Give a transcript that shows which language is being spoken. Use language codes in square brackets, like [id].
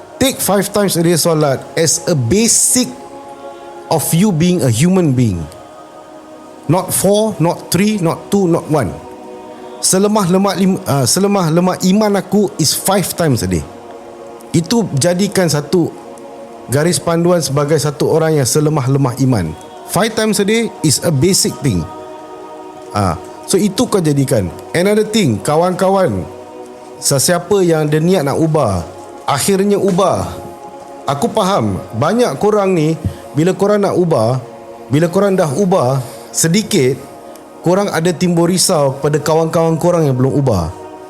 [en] Take 5 times a day solat as a basic of you being a human being. Not 4, not 3, not 2, not 1. [ms] Selemah-lemah iman aku [en] is 5 times a day. [ms] Itu jadikan satu garis panduan sebagai satu orang yang selemah-lemah iman. [en] 5 times a day is a basic thing. [ms] So itu kau jadikan. [en] Another thing, [ms] kawan-kawan, sesiapa yang dia niat nak ubah, akhirnya ubah. Aku faham banyak korang ni, bila korang nak ubah, bila korang dah ubah sedikit, korang ada timbul risau pada kawan-kawan korang yang belum ubah.